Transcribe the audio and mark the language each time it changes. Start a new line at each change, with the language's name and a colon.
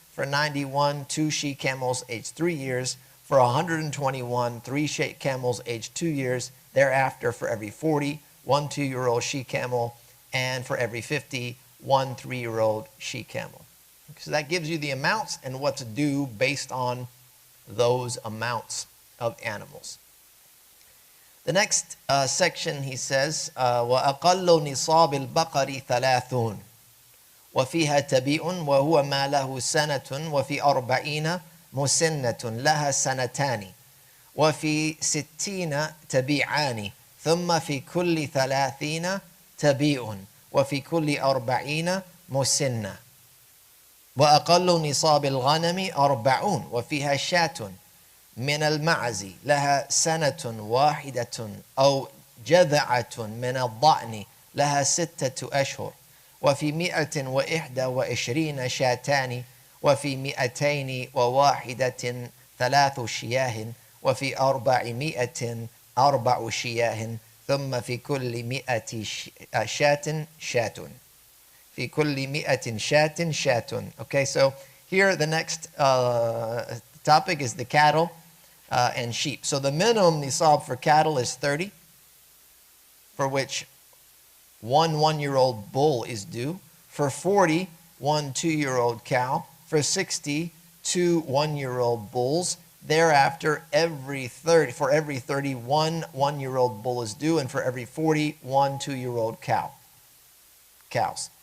English: For 91, 2 she-camels aged 3 years. For 121, 3 she-camels aged 2 years. Thereafter, for every 40, 1 2-year-old she-camel. And for every 50, 1 3-year-old she-camel. So that gives you the amounts and what's due based on those amounts of animals. The next section, he says,
Arabic: وَأَقَلُّ نِصَابِ الْبَقَرِ 3 وَفِيهَا تَبِيءٌ وَهُوَ مَا لَهُ سَنَةٌ وَفِي 40 مُسِنَّةٌ لَهَا سَنَتَانِ وفي 60 تبيعان ثم في كل 30 تبيع وفي كل 40 مسنة وأقل نصاب الغنم 40 وفيها شاة من المعز لها سنة واحدة أو جذعة من الضأن لها 6 أشهر وفي 121 شاتان وفي 201 3 شياه وفي 400 4 شياه ثم في كل 100 شاة شاة في كل 100 شاة شاة.
English: Okay, so here the next topic is the cattle. and sheep. So the minimum niṣāb for cattle is 30, for which one 1-year-old bull is due. For 40, one 2-year-old cow. For 60, two 1-year-old bulls. Thereafter, for every 30, one 1-year-old bull is due, and for every 40, one 2-year-old cows.